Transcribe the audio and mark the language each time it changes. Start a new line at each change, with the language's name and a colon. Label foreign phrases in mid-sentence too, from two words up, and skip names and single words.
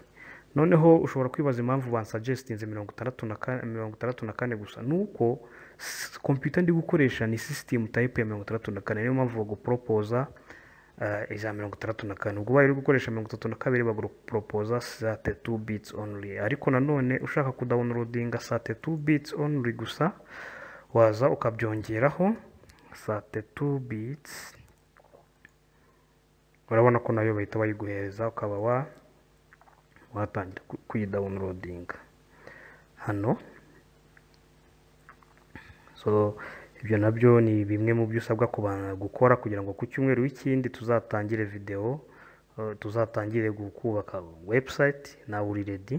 Kinyarwanda: Noneho ushobora kwibaza impamvu bansuggestinze 64 gusa, nuko computer ndi gukoresha ni system type ya 64, niyo mpamvu baguproposa iza 64. Ubwo bari gukoresha 32 baguproposa 32
English: bits only.
Kinyarwanda: Ariko nanone ushaka kudownloadinga 32
English: bits only
Kinyarwanda: gusa waza ukabyongeraho 32 bits. Urabona ko nayo bahita bayiguhereza ukaba watangira kuyidownloadinga hano. So ibyo nabyo ni bimwe mu byo usabwa gukora kugira ngo ku cyumweru w'ikindi tuzatangire video, tuzatangire kubaka website na uri ready.